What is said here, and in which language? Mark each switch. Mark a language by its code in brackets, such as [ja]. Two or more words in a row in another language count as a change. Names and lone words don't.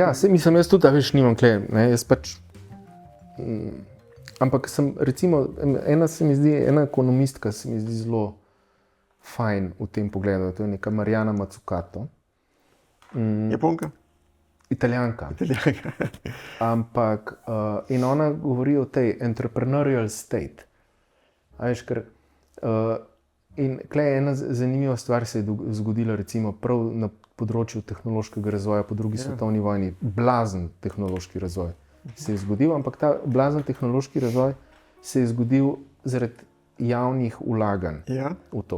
[sl] Ja, mislim, jaz tudi, veš, nimam tle, jaz pač... Ampak sem, recimo, ena ekonomistka se mi zdi zelo fajn v tem pogledu, to je neka Mariana Mazzucato. Japonka? Italijanka. Ampak, in ona govori o tej [en] entrepreneurial state. [sl] A veš, ker In klej ena zanimiva stvar se je zgodila recimo prav na področju tehnološkega razvoja po drugi svetovni vojni. Blazen tehnološki razvoj se je zgodil, ampak ta blazen tehnološki razvoj se je zgodil zaradi javnih vlaganj v to.